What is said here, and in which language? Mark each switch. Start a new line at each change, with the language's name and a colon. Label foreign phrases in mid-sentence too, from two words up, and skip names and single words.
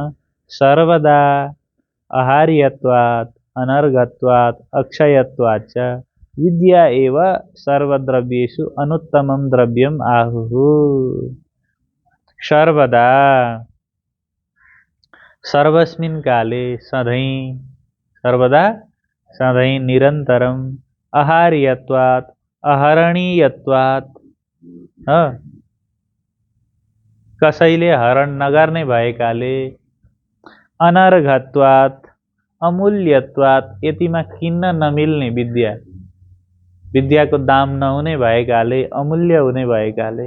Sanskrit: सर्वदा आहार्यत्वात् अनर्घत्वात् अक्षयत्वाच्च विद्या एव सर्वद्रव्येषु अनुत्तमं द्रव्यम् आहुः। सर्वदा, सर्वस्मिन् काले, सधैं, सर्वदा सधैं, निरन्तरम्, आहार्यत्वात् अहरणीयत्वात्,
Nepali: कसैले हरण नगर्ने भएकाले,
Sanskrit: अनर्घत्वात् अमूल्यत्वात्,
Nepali: यतिमा किन्न नमिल्ने विद्या, विद्याको दाम नहुने भएकाले, अमूल्य हुने भएकाले।